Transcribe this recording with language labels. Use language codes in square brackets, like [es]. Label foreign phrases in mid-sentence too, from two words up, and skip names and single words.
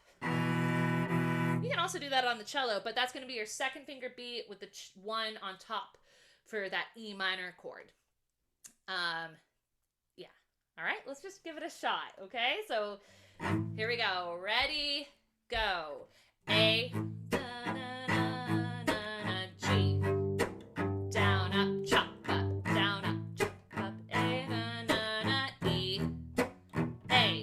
[en] You can also do that on the cello, but that's going to be your second finger B with the 1 on top for that E minor chord. Yeah. All right, let's just give it a shot, okay? So here we go. Ready, go. A, da, na, na, na, na, G. Down, up, chop, up, down, up, chop, up. A, na, na, na, E. A.